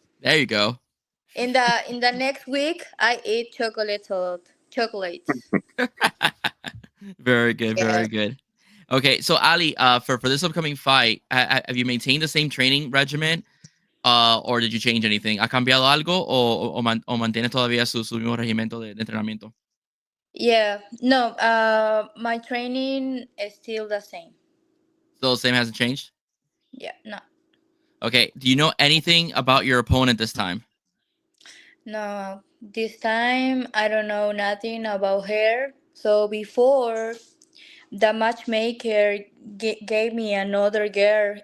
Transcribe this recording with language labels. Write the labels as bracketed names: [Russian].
[English] There you go. In the next week, I eat chocolates a lot. Chocolates. Very good, Yes. very good. Okay, so Ali, for this upcoming fight, have you maintained the same training regimen, or did you change anything? [Spanish] ¿Ha cambiado algo o mantienes todavía su mismo regimiento de entrenamiento? [English] Yeah. No. My training is still the same. Still the same, hasn't changed. Yeah. No. Okay, do you know anything about your opponent this time? No. This time I don't know nothing about her. So before the matchmaker gave me another girl.